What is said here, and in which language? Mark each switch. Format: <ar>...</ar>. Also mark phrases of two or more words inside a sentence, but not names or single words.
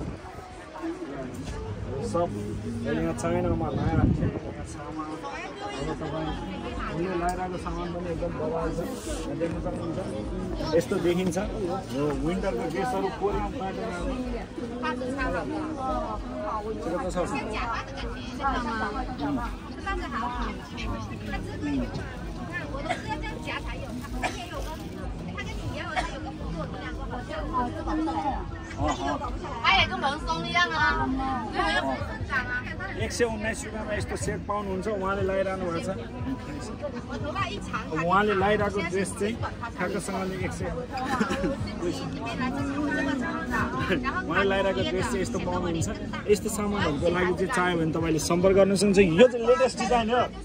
<ne>सब यहाँ चाइनामा लगाइराख्छ सामान उनीहरूले लगाइरहेको सामान पनि एकदम बवाल छ देख्न सक्नुहुन्छ यस्तो देखिन्छ यो विन्टरको ड्रेसहरू कोरियन प्याटर्नहरू</ne> <zh>这个多少钱？它也跟蓬松一样啊，没有蓬松感啊。</zh> <ne>119 रुपैयाँमा यस्तो सेट पाउनुहुन्छ उहाँले लगाइरहनु भएको छ उहाँले लगाइरहेको ड्रेस चाहिँ ठ्याक्कसँगले 100 उहाँले लगाइरहेको ड्रेस चाहिँ यस्तो पाउनुहुन्छ यस्तो सामानहरूको लागि चाहिँ चाह्यो भने तपाईँले सम्पर्क गर्न सक्नुहुन्छ यो चाहिँ</ne> <en>latest design</en> <ne>हो</ne>